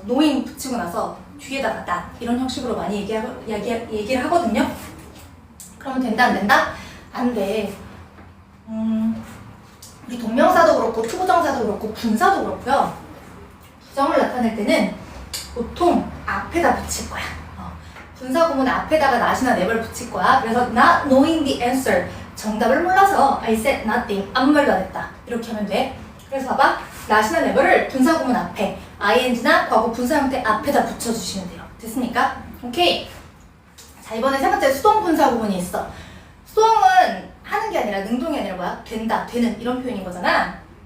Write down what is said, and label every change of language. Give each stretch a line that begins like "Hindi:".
Korean: knowing 붙이고 나서 뒤에다가 not 이런 형식으로 많이 얘기를 하거든요. 그러면 된다 안 된다? 안 돼. 우리 동명사도 그렇고 투부정사도 그렇고 분사도 그렇고요. 부정을 나타낼 때는 보통 앞에다 붙일 거야. 분사구문 앞에다가 not이나 never를 붙일 거야. 그래서
English: not knowing the answer.
Korean: 정답을 몰라서
English: I said nothing.
Korean: 아무 말도 안 했다. 이렇게 하면 돼. 그래서 봐봐. not이나 never를 분사구문 앞에 ing나 과거 분사 형태 앞에다 붙여주시면 돼요. 됐습니까? 오케이. 자, 이번에 세 번째 수동 분사구문이 있어. 수동은 하는 게 아니라 능동이 아니라 뭐야? 된다, 되는 이런 표현인 거잖아.